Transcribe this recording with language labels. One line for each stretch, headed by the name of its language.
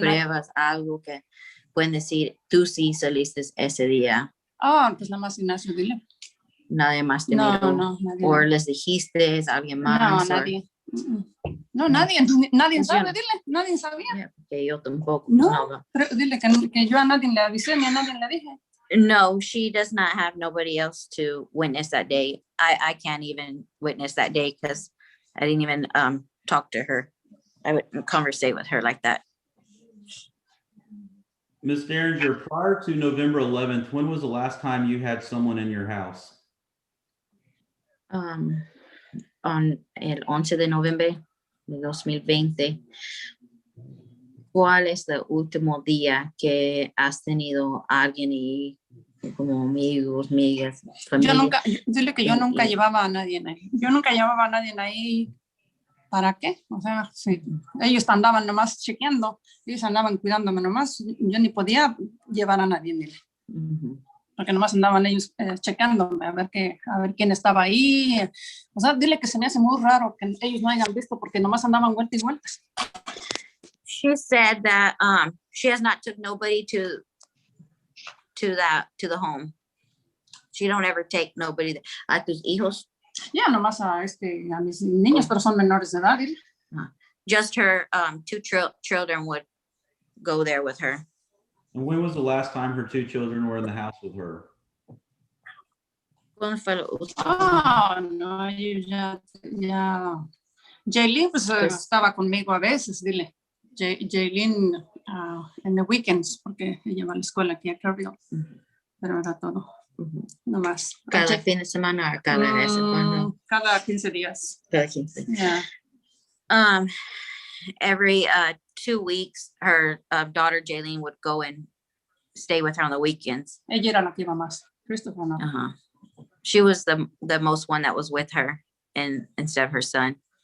Spanish: pruebas, algo que pueden decir, tú sí saliste ese día. Oh, pues nada más Ignacio, dile. Nadie más te No, miró. no, nadie. O les dijiste a alguien No, más. nadie. No, nadie sabe, dile, nadie sabía. Que yo tampoco. No. Pero dile que yo a nadie le avisé ni a nadie le dije.
English: No, she does not have nobody else to witness that day. I can't even witness that day because I didn't even talk to her. I would conversate with her like that. Ms. Derringer, prior to November 11th, when was the last time you had someone in your house?
Spanish: On el 11 de noviembre de 2020. ¿Cuál es el último día que has tenido a alguien y como amigos, amigas, familia? Dile que yo nunca llevaba a nadie ahí. Yo nunca llevaba a nadie ahí. ¿Para qué? O sea, sí, ellos andaban nomás chequeando, ellos andaban cuidándome nomás. Yo ni podía llevar a nadie, dile. Porque nomás andaban ellos checándome a ver quién estaba ahí. O sea, dile que se me hace muy raro que ellos no hayan visto porque nomás andaban vueltas y vueltas.
English: She said that she has not took nobody to the home. She don't ever take nobody
Spanish: a tus hijos. Ya nomás a mis niños, pero son menores de edad. Dile.
English: Just her two children would go there with her. And when was the last time her two children were in the house with her?
Spanish: ¿Cuándo fue lo último? Ah, no, ellos ya. Jaylin pues estaba conmigo a veces, dile. Jaylin en
English: the weekends,
Spanish: porque ella va a la escuela aquí a Carville. Pero era todo. No más. Cada fin de semana o cada vez en cuando. Cada 15 días. Cada 15.
English: Yeah. Every 2 weeks, her daughter Jaylene would go and stay with her on the weekends.
Spanish: Ella era la que iba más. Christopher no.
English: She was the most one that was with her instead of her son.